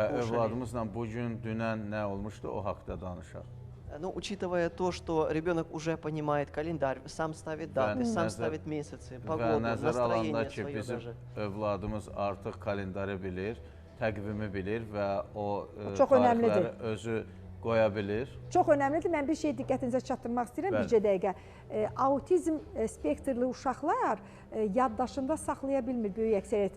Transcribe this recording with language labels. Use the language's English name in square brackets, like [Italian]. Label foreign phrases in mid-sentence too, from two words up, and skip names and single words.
[Azerbaijani] Və [Russian] кушали. [Azerbaijani] övladımızla bugün, dünən nə olmuşdu, o haqda danışaq. [Russian] Ну, учитывая то, что ребенок уже понимает календарь, сам ставит даты, сам ставит месяцы, погоду, [Azerbaijani] Və nəzərə alanda [Russian] настроение [Azerbaijani] ki, [Russian] свое [Azerbaijani] bizim [Russian] даже. [Azerbaijani] övladımız artıq kalendarı bilir, təqvimi bilir və o Çox önəmlidir. tarixləri özü qoya bilir. Çox önəmlidir. Mən bir şey diqqətinizə çatdırmaq istəyirəm Bəli. bircə dəqiqə. Autizm spektrli uşaqlar yaddaşında saxlaya bilmir böyük əksəriyyəti.